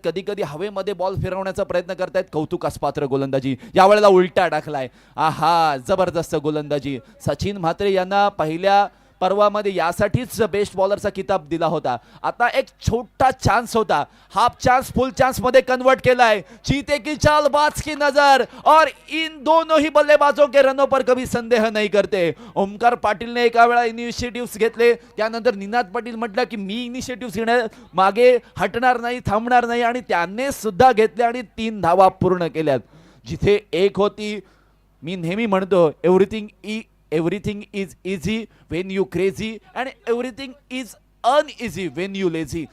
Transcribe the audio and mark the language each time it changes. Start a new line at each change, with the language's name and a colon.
Marathi: कधी कधी हवेमध्ये बॉल फिरवण्याचा प्रयत्न करतायत. कौतुकास पात्र गोलंदाजी. यावेळेला उलटा टाकलाय. आहा, जबरदस्त गोलंदाजी. सचिन म्हात्रे यांना पहिल्या पर्वामध्ये यासाठीच बेस्ट बॉलरचा किताब दिला होता. आता एक छोटा चान्स होता, हाफ चान्स फुल चान्स मध्ये कन्वर्ट केलाय.
Hindi: चीते की चाल, बाज की नजर, और इन दोनों ही बल्लेबाजों के रनों पर कभी संदेह नहीं करते.
Marathi: ओमकार पाटील ने एका वेळा इनिशिएटिव्ह घेतले, त्यानंतर निनाद पाटील म्हटलं की मी इनिशिएटिव्ह घेण्या मागे हटणार नाही, थांबणार नाही, आणि त्याने सुद्धा घेतले आणि 3 धावा पूर्ण केल्यात. जिथे एक होती, मी नेहमी म्हणतो
English: everything is easy when you crazy and everything is uneasy when you lazy.